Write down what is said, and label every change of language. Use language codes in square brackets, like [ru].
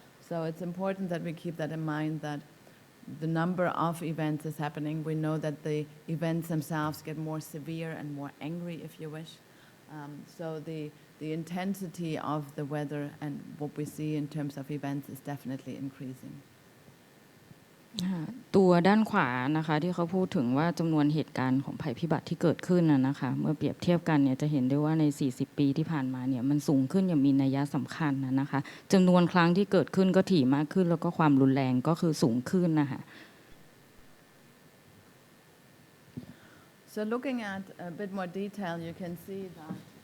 [en] So it's important that we keep that in mind that the number of events is happening. We know that the events themselves get more severe and more angry, if you wish. So the intensity of the weather and what we see in terms of events is definitely increasing. [th] ตัวด้านขวานะคะที่เขาพูดถึงว่าจำนวนเหตุการณ์ของภัยพิบัติที่เกิดขึ้นนะคะเมื่อเปรียบเทียบกันเนี่ยจะเห็นได้ว่าใน40ปีที่ผ่านมาเนี่ยมันสูงขึ้นอย่างมีนัยสำคัญนะคะจำนวนครั้งที่เกิดขึ้นก็ถี่มากขึ้นแล้วก็ความรุนแรงก็คือสูงขึ้นนะคะ [en] So looking at a bit more detail, you can see that